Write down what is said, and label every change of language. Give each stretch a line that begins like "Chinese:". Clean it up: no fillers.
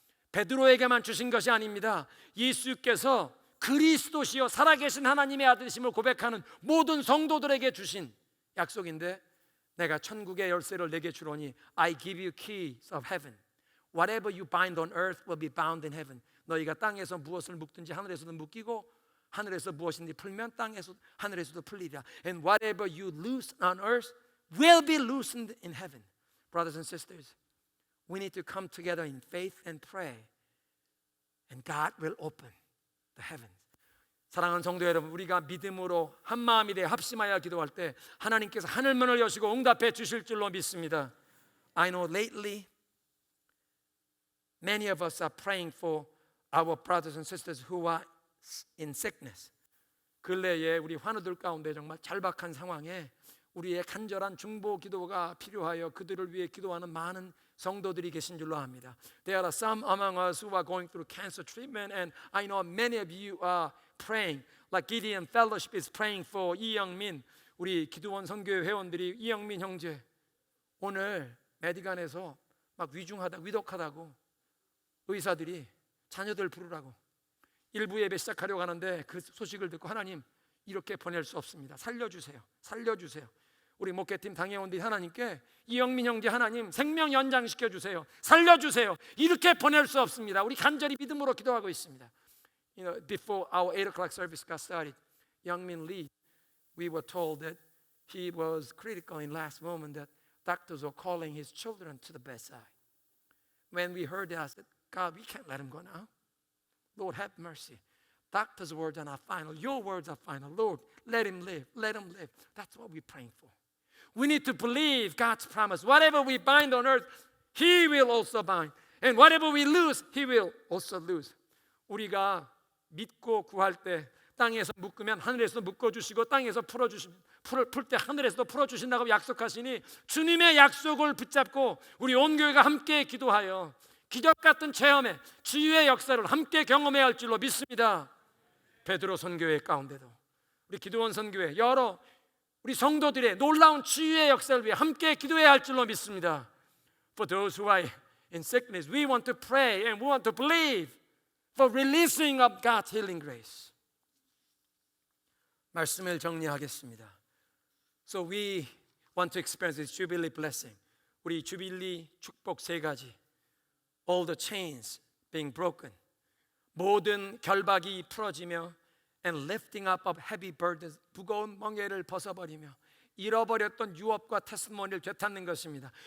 Korean: 베드로에게만 주신 것이 아닙니다. 예수께서 그리스도시요 살아계신 하나님의 아들이심을 고백하는 모든 성도들에게 주신 약속인데, 내가 천국의 열쇠를 내게 주노니
English: I give you keys of heaven. Whatever you bind on earth will be bound in heaven.
Korean: 너희가 땅에서 무엇을 묶든지 하늘에서도 묶이고, 하늘에서 무엇인지 풀면 땅에서 하늘에서도 풀리리라.
English: And whatever you loose on earth will be loosened in heaven. Brothers and sisters, we need to come together in faith and pray, and God will open the heavens.
Korean: 사랑하는 성도 여러분, 우리가 믿음으로 한 마음이 되어 합심하여 기도할 때 하나님께서 하늘문을 여시고 응답해 주실 줄로 믿습니다.
English: I know lately many of us are praying for our brothers and sisters who are in sickness.
Korean: 근래에 우리 환우들 가운데 정말 절박한 상황에 우리의 간절한 중보 기도가 필요하여 그들을 위해 기도하는 많은 성도들이 계신 줄로 압니다.
English: There are some among us who are going through cancer treatment, and I know many of you are praying, like Gideon Fellowship is praying for 이영민.
Korean: 우리 기도원 선교회 회원들이 이영민 형제 오늘 메디간에서 막 위독하다고 의사들이 자녀들 부르라고 일부 예배 시작하려고 하는데, 그 소식을 듣고 하나님, 이렇게 보낼 수 없습니다. 살려주세요. 우리 목회팀 당회원들이 하나님께 이영민 형제 하나님 생명 연장시켜 주세요. 살려주세요. 이렇게 보낼 수 없습니다. 우리 간절히 믿음으로 기도하고 있습니다.
English: Before our 8 o'clock service got started, Youngmin Lee, we were told that he was critical in last moment, that doctors were calling his children to the bedside. When we heard that, I said, God, we can't let him go now. Lord, have mercy. Doctors' words are not final. Your words are final. Lord, let him live. Let him live. That's what we're praying for. We need to believe God's promise. Whatever we bind on earth, He will also bind. And whatever we lose, He will also lose.
Korean: 우리가 믿고 구할 때 땅에서 묶으면 하늘에서 묶어주시고, 땅에서 풀 때 하늘에서도 풀어주신다고 약속하시니, 주님의 약속을 붙잡고 우리 온 교회가 함께 기도하여 기적 같은 체험에 치유의 역사를 함께 경험해야 할 줄로 믿습니다. 베드로 선교회 가운데도 우리 기도원 선교회 여러 우리 성도들의 놀라운 치유의 역사를 위해 함께 기도해야 할 줄로 믿습니다.
English: For those who are in sickness, we want to pray and we want to believe for releasing of God's healing grace.
Korean: 말씀을 정리하겠습니다.
English: So we want to experience this Jubilee blessing.
Korean: 우리 주빌리 축복 세 가지.
English: All the chains being broken.
Korean: 모든 결박이 풀어지며
English: and lifting up of heavy burdens.
Korean: 무거운 멍에를 벗어버리며 잃어버렸던 유업과 테스티모니를 되찾는 것입니다.